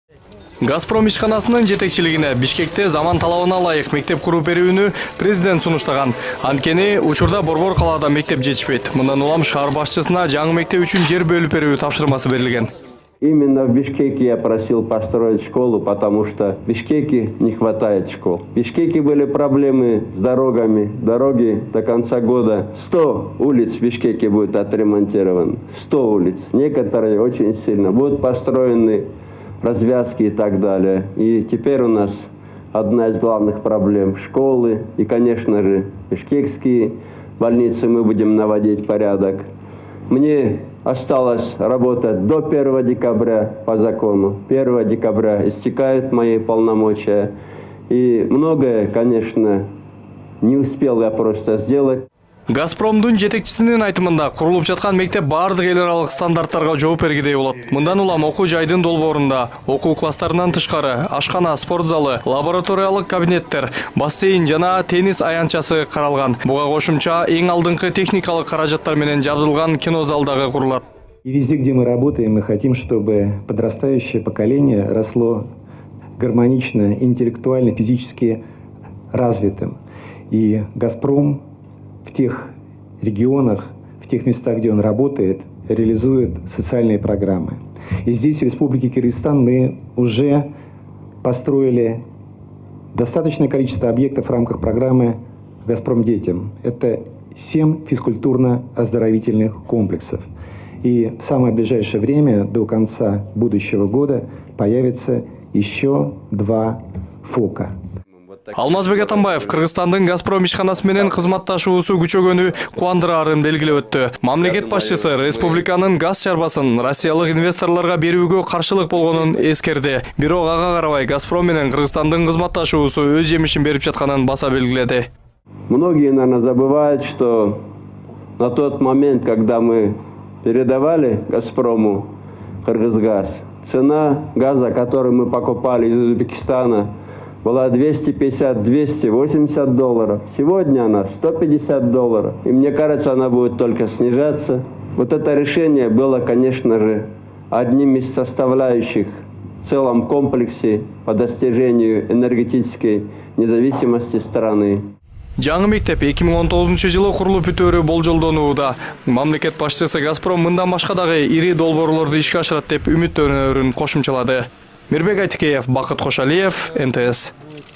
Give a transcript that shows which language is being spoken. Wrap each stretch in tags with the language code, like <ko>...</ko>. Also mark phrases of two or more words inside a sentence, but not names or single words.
<ky>Газпром ишканасынын жетекчилигине Бишкекте заман талабына ылайык мектеп куруу берүүнү президент сунуштаган. Анткени учурда борбор калаада мектеп жетишпейт. Мындан улам шаар башчысына жаңы мектеп үчүн жер бөлүп берүү тапшырмасы берилген.</ky> <ru>Именно в Бишкеке я просил построить школу, потому что в Бишкеке не хватает школ. В Бишкеке были проблемы с дорогами. Дороги до конца года 100 улиц в Бишкеке будет отремонтировано. 100 улиц. Некоторые очень сильно будут построены, развязки и так далее. И теперь у нас одна из главных проблем – школы. И, конечно же, бишкекские больницы мы будем наводить порядок. Мне осталось работать до 1 декабря по закону. 1 декабря истекают мои полномочия. И многое, конечно, не успел я просто сделать.</ru> <ky>Газпромдун жетекчисинин айтымында курулуп жаткан мектеп бардык эл аралык стандарттарга жооп бергидей болот. Мындан улам окуу жайдын долбоорунда окуу класстарынан тышкары ашкана, спорт залы, лабораториялык кабинеттер, бассейн жана теннис аянтчасы каралган. Буга кошумча эң алдыңкы техникалык каражаттар менен жабдылган кино зал дагы курулат.</ky> <ru>И везде, где мы работаем, мы хотим, чтобы подрастающее поколение росло гармонично, интеллектуально, физически развитым. И «Газпром» в тех регионах, в тех местах, где он работает, реализует социальные программы. И здесь, в Республике Кыргызстан, мы уже построили достаточное количество объектов в рамках программы «Газпром детям». Это 7 физкультурно-оздоровительных комплексов. И в самое ближайшее время, до конца будущего года, появится еще 2 ФОКа.</ru> <ky>Алмазбек Атамбаев Кыргызстандын Газпром ишканасы менен кызматташуусу күчөгөнү кубандыраарын белгилеп өттү. Мамлекет башчысы республиканын газ чарбасын россиялык инвесторлорго берүүгө каршылык болгонун эскерди. Бирок ага карабай Газпром менен Кыргызстандын кызматташуусу өз жемишин берип жатканын баса белгиледи.</ky> <ru>Многие, наверное, забывают, что на тот момент, когда мы передавали Газпрому Кыргызгаз, цена газа, который мы покупали из Узбекистана, была $250-280. Сегодня она $150. И мне кажется, она будет только снижаться. Вот это решение было, конечно же, одним из составляющих в целом комплексе по достижению энергетической независимости страны.</ru> <ky>Жаңы мектеп 2019 жылы курулуп бүтөөрү болжолдонууда. Мамлекет башчысы Газпром мындан башка дагы ири долбоорлорду ишке ашырат деп үмүттөнөөрүн кошумчалады. Мирбек Айтикеев, Бакыт Кошалиев, МТС.</ky>